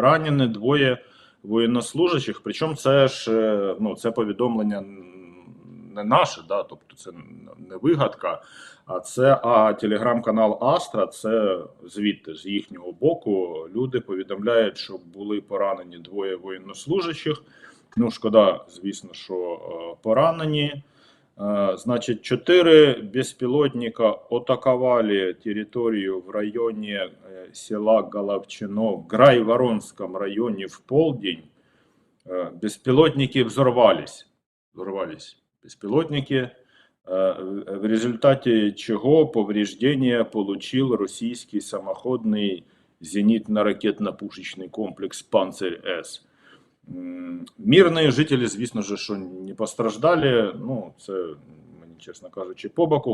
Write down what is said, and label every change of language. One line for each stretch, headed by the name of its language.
Ukrainian: Ранені 2 воєннослужащих, причому це ж, ну, це повідомлення не наше, да? Тобто це не вигадка, а телеграм-канал Астра, це звідти, з їхнього боку, люди повідомляють, що були поранені 2 воєннослужащих. Ну, шкода, звісно, що поранені.
Russian: Значит, 4 беспилотника атаковали территорию в районе села Головчино в Грайворонском районе в полдень. Беспилотники взорвались. Беспилотники, в результате чего повреждения получил российский самоходный зенитно-ракетно-пушечный комплекс «Панцирь-С».
Ukrainian: Мирні жителі, звісно ж, що не постраждали, ну, це, мені, чесно кажучи, по боку.